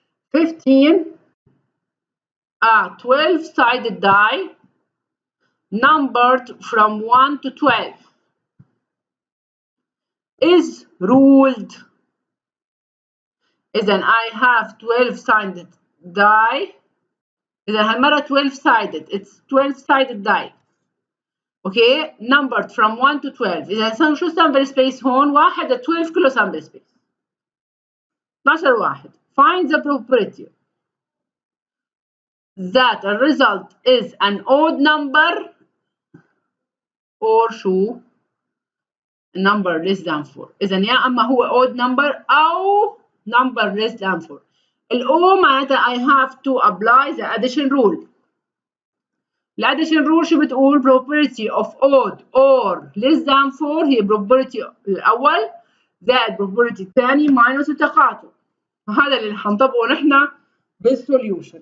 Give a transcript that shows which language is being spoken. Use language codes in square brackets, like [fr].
[en] 15, a 12-sided die numbered from 1 to 12 is ruled. إذا I have 12-sided die. إذا هالمرة 12-sided. It's 12-sided die. Okay, numbered from 1 to 12. [ar] إذا شو sample space هون؟ واحد 12 كله sample space. 12 واحد. [en] Find the probability that a result is an odd number or شو؟ number less than 4. [ar] إذا يا أما هو [en] odd number أو number less than 4. [ar] الأو معناتها [en] I have to apply the addition rule. [ar] الاديشن رول شو بتقول؟ [en] probability of odd or less than 4 هي probability الأول زائد probability الثاني minus التقاطع. [ar] هذا اللي حنطبقه نحن بالسوليوشن.